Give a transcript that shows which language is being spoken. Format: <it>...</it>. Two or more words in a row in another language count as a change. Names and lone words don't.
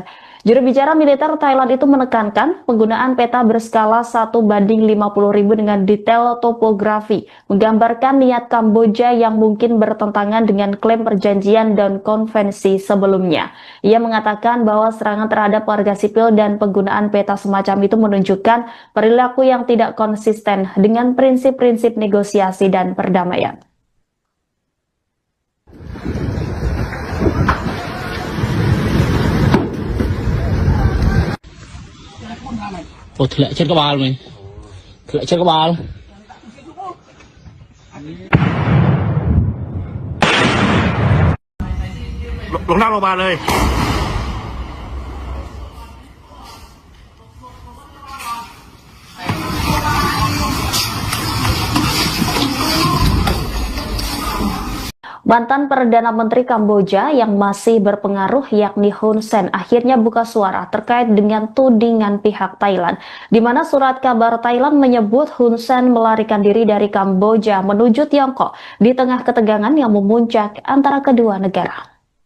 <id>Juru bicara militer Thailand itu menekankan penggunaan peta berskala 1:50.000 dengan detail topografi, menggambarkan niat Kamboja yang mungkin bertentangan dengan klaim perjanjian dan konvensi sebelumnya. Ia mengatakan bahwa serangan terhadap warga sipil dan penggunaan peta semacam itu menunjukkan perilaku yang tidak konsisten dengan prinsip-prinsip negosiasi dan perdamaian.</id> <km>ធ្លាក់ចិត្តក្បាលមែនធ្លាក់ចិត្តក្បាល</km> <th>ลงนั่งลงมาเลย</th> <id>Mantan Perdana Menteri Kamboja yang masih berpengaruh yakni Hun Sen akhirnya buka suara terkait dengan tudingan pihak Thailand, di mana surat kabar Thailand menyebut Hun Sen melarikan diri dari Kamboja menuju Tiongkok di tengah ketegangan yang memuncak antara kedua negara.</id>